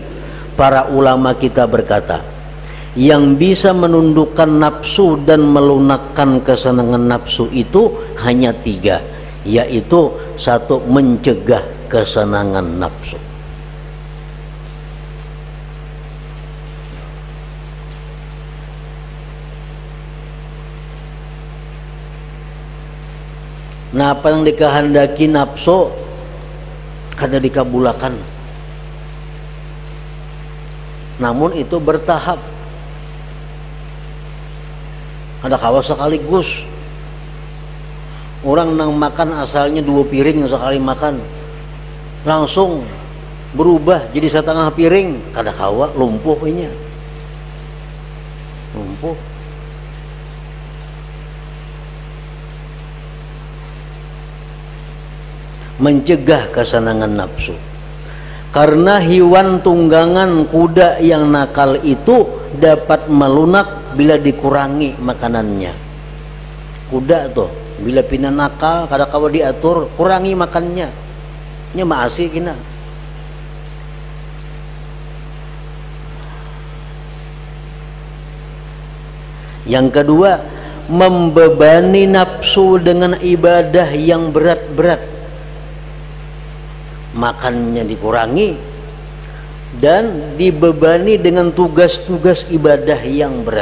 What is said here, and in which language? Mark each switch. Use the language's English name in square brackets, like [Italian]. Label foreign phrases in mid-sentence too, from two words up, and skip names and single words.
[Indonesian] Para ulama kita berkata, yang bisa menundukkan nafsu dan melunakkan kesenangan nafsu itu hanya tiga, yaitu satu, mencegah kesenangan nafsu. Nah, apa yang dikehendaki nafsu [Banjar] kada dikabulakan. [Indonesian] Namun itu bertahap. [Banjar] Ada kawa sekaligus. [Indonesian] Orang nang makan asalnya 2 piring sekali makan, langsung berubah jadi setengah piring. [Banjar] Kada kawa lumpuh ini. Lumpuh. [Indonesian] Mencegah kesenangan nafsu, karena hewan tunggangan kuda yang nakal itu dapat melunak bila dikurangi makanannya. [Banjar] Kuda tuh bila pina nakal kada kawa diatur, kurangi makannya, nya maasi kina. [Indonesian] Yang kedua, membebani nafsu dengan ibadah yang berat-berat. Makannya dikurangi dan dibebani dengan tugas-tugas ibadah yang berat.